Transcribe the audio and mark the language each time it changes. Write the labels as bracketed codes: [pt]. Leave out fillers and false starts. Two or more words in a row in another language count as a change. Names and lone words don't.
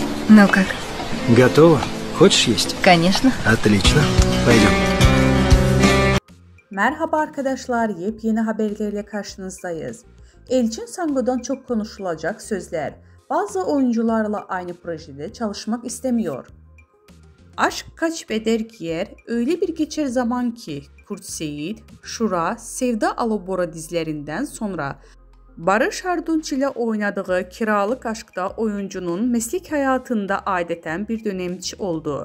[ru] Ну как? Готово? Хочешь есть? Конечно. Отлично. Пойдем. [tr] Merhaba arkadaşlar, yepyeni haberlerle karşınızdayız. Elçin Sango'dan çok konuşulacak sözler. Bazı oyuncularla aynı projede çalışmak istemiyor. Aşk kaç beder giyer, öyle bir geçer zaman ki Kurt Seyit, Şura, Sevda Alobora dizilerinden sonra Barış Arduç ile oynadığı Kiralık Aşk'ta oyuncunun meslek hayatında adeten bir dönemçi oldu.